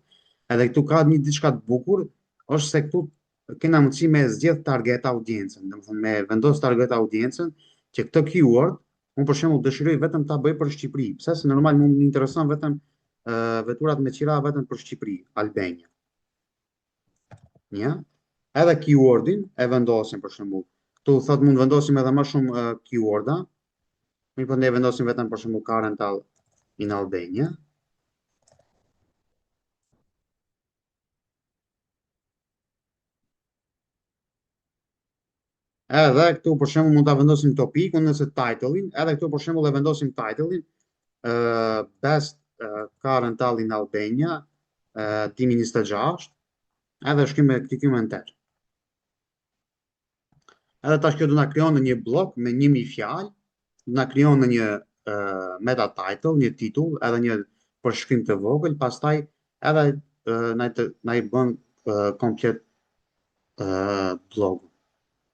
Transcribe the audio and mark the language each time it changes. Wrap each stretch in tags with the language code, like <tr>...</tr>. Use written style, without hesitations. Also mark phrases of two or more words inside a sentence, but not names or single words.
<sq>Edhe këtu ka një diçka të bukur, është se këtu kena mundësi me zgjedh target audiencën, domethënë me vendos target audiencën që këtë keyword unë për shembull dëshiroj vetëm ta bëj për Shqipëri, pse se normal më intereson vetëm veturat me qira vetëm për Shqipëri, Albania. Ja? Edhe keywordin e vendosim për shembull. Këtu thot mund vendosim edhe më shumë keyworda. Mirë, po ne vendosim vetëm për shembull</sq> <en>current in Albania.</en> <sq>Edhe këtu për shembull mund ta vendosim topikun nëse title-in, edhe këtu për shembull e vendosim title-in</sq> <en>best current in Albania 2026,</en> <sq>edhe shkrim me klikim enter. Edhe tash kjo do na krijon në një blog me 1000 fjalë, do na krijon në një meta title, një titull, edhe një përshkrim të vogël, pastaj edhe na i bën komplet blogun.</sq>